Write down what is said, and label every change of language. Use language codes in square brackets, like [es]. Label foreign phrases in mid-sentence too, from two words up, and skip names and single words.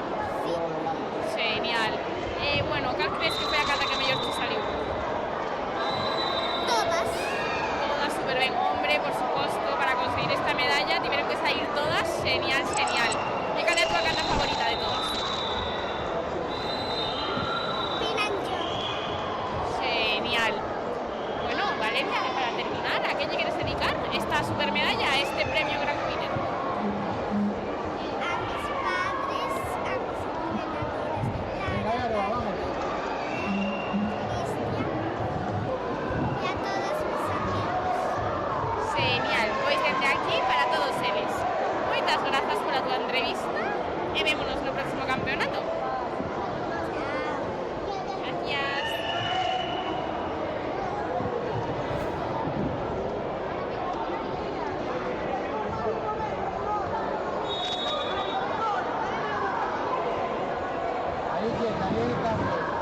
[gl] Genial. Bueno, cal crees que foi a cata que mellor te saliu? Todas. Todas super ben. Hombre, por suposto, para conseguir esta medalla tiveron que salir todas genial. E cal é a tua cata favorita de todas? Pinancho. Genial. [es] Bueno, Valeria, para terminar, ¿a qué le quieres dedicar esta super medalla, este premio Gran Winner? A mis padres, a mis entrenadores, y a todos mis amigos. [gl] Genial, pois desde aquí para todos eles. Moitas grazas pola tua entrevista e vémonos no próximo campeonato. [es] Gracias. Ahí quieta, ahí Carmen.